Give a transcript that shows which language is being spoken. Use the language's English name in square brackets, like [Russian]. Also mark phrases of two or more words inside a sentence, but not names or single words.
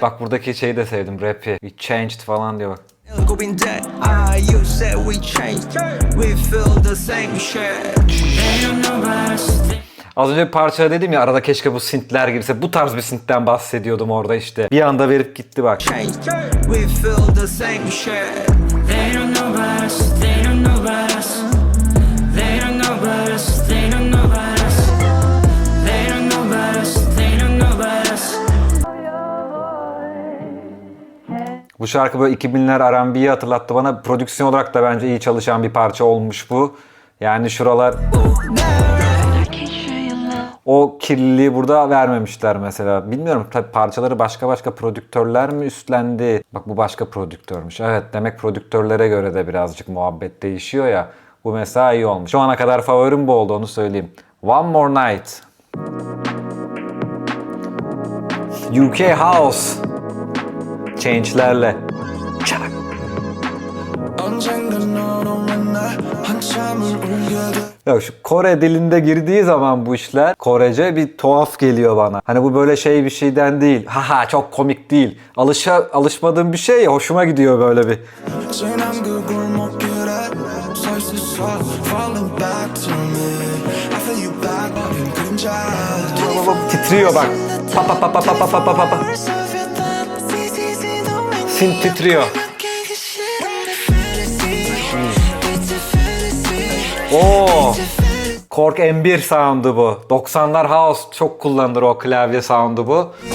[Turkish] Bak buradaki şeyi de sevdim, rap'i. [English] We changed [Turkish] falan diyor bak. [English] 고빈데 you said we changed. We feel the same shit. [Turkish] Az önce bir parça dedim ya, arada keşke bu synthler gibiyse, bu tarz bir synth'ten bahsediyordum orada işte. Bir anda verip gitti bak. [English] Changed. We feel the same shit. They don't know about us, they don't know about us. They don't know about us, they don't know about us. They don't know about us, they don't know about us. [Turkish] Bu şarkı böyle 2000'ler R&B'yi hatırlattı bana. Prodüksiyon olarak da bence iyi çalışan bir parça olmuş bu. Yani şuralar... O kirliliği burada vermemişler mesela. Bilmiyorum, tabii parçaları başka prodüktörler mi üstlendi? Bak bu başka prodüktörmüş. Evet, demek prodüktörlere göre de birazcık muhabbet değişiyor ya. Bu mesela iyi olmuş. Şu ana kadar favorim bu oldu, onu söyleyeyim. [English] One More Night. UK House. [Turkish] Change'lerle. Çak. [Korean] 언젠가 너로 만나 한참을 울려도 [Turkish] Ya şu Kore dilinde girdiği zaman bu işler Korece bir tuhaf geliyor bana. Hani bu böyle şey bir şeyden değil. Haha çok komik değil. Alışmadığım bir şey ya, hoşuma gidiyor böyle bir. [Korean] 지난 그 골목길에 서 있었어 [English] falling back to me I feel you back in 그림자 [Turkish] Titriyor bak. Pa pa pa pa pa pa pa pa pa. Synth titriyor. Oo. Korg M1 sound'u bu. 90'lar house çok kullanılır o klavye sound'u bu.